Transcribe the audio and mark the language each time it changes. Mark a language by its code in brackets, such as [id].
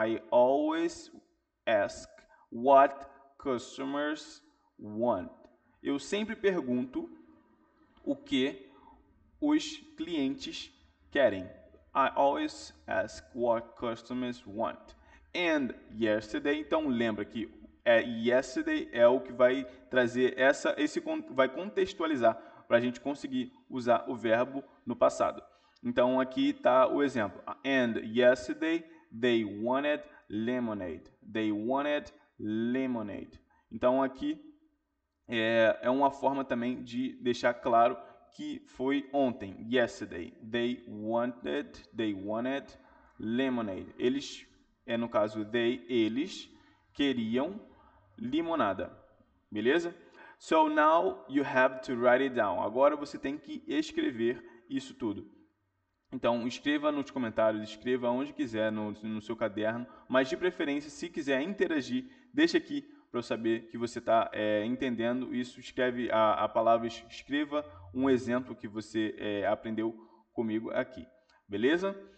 [en] always ask what customers want. [pt] Eu sempre pergunto o que os clientes querem. [en] I always ask what customers want. And yesterday, [pt] então lembra que yesterday é o que vai trazer vai contextualizar para a gente conseguir usar o verbo no passado. Então aqui está o exemplo. [en] And yesterday they wanted lemonade. They wanted lemonade. [pt] Então aqui é uma forma também de deixar claro que foi ontem. [en] Yesterday they wanted lemonade. [pt] Eles, no caso eles queriam limonada. Beleza? [en] So now you have to write it down. [pt] Agora você tem que escrever isso tudo. Então, escreva nos comentários, escreva onde quiser no seu caderno, mas de preferência, se quiser interagir, deixa aqui para eu saber que você está entendendo isso. Escreve a palavra, escreva um exemplo que você aprendeu comigo aqui. Beleza?